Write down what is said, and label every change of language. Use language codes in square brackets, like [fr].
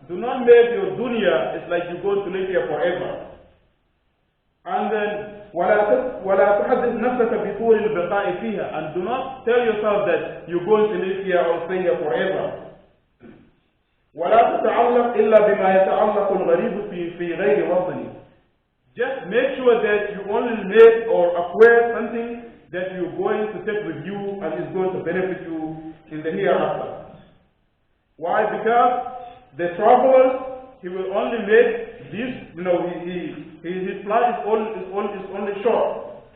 [en] Do not make your dunya, it's like you're going to live here forever. And then, [ar] ولا تحدث نفسك بطول البقاء فيها. [en] And do not tell yourself that you're going to live here or stay here forever. [ar] ولا تتعلق إلا بما يتعلق الغريب في غير وطنه. [en] Just make sure that you only make or acquire something that you're going to take with you and is going to benefit you in the hereafter. Why? Because the traveler, he will only make this, his flight is only short.